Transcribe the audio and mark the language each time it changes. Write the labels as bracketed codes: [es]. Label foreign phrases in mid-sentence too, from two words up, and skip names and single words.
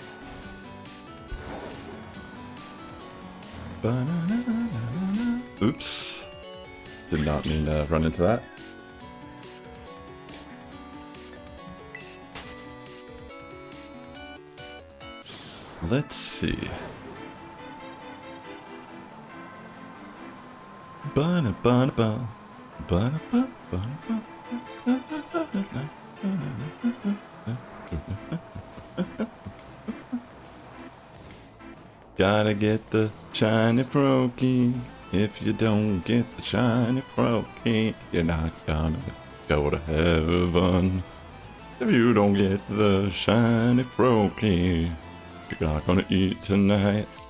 [en] Oops. Did not mean to run into that. Let's see. Ba-na-ba-na-ba. Ba-na-ba-ba-ba. Gotta get the Shiny Froakie. If you don't get the Shiny Froakie, you're not gonna go to heaven. If you don't get the Shiny Froakie, you're not gonna eat tonight.